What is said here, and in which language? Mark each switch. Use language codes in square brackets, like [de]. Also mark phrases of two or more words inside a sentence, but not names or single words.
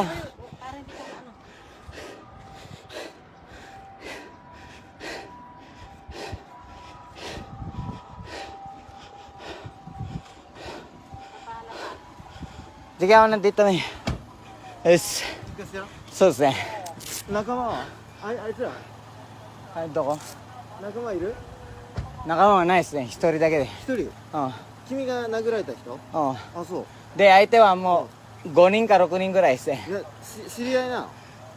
[tl] Para hindi ka ano. Sige ako nandito eh. Yes. Sus eh. [ja] 仲間はあいつら Ay, doko. 仲間いる [tl] Nakama mo, nice eh. [ja] 一人だけで。一人うん。君が殴られた人うん。あ、そうで、相手はもう5人か6人ぐらいですね。いや知り合いなの